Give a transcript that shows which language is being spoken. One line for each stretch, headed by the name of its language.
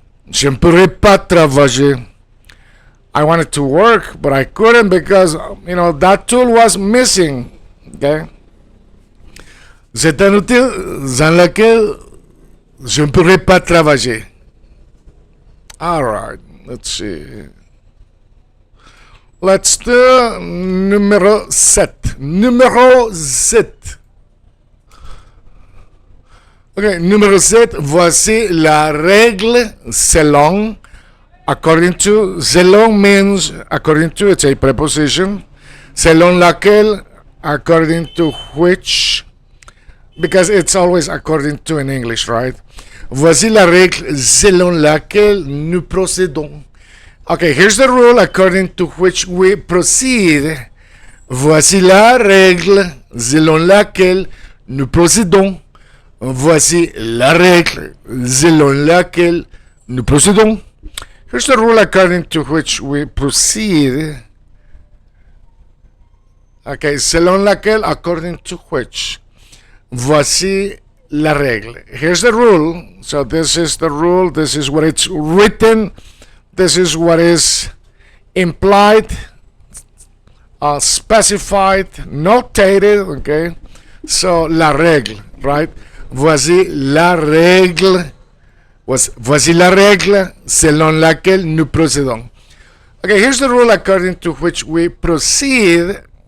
French: Je ne pourrais pas travailler.
English: I wanted to work, but I couldn't because, that tool was missing. Okay?
French: C'est un outil sans lequel je ne pourrais pas travailler.
English: All right, let's see. Let's do numéro 7.
French: Numéro 7. Ok, numéro 7, voici la règle selon.
English: According to, selon means, according to, it's a preposition.
French: Selon laquelle,
English: according to which, because it's always according to in English, right?
French: Voici la règle selon laquelle nous procédons.
English: Okay, here's the rule according to which we proceed.
French: Voici la règle selon laquelle nous procédons. Voici la règle selon laquelle nous procédons.
English: Here's the rule according to which we proceed. Okay,
French: selon laquelle,
English: according to which.
French: Voici la règle.
English: Here's the rule. So this is the rule. This is what it's written. This is what is implied, specified, notated.
French: Okay. So la règle, right? Voici la règle. Voici la règle selon laquelle nous procédons.
English: Okay, here's the rule according to which we proceed.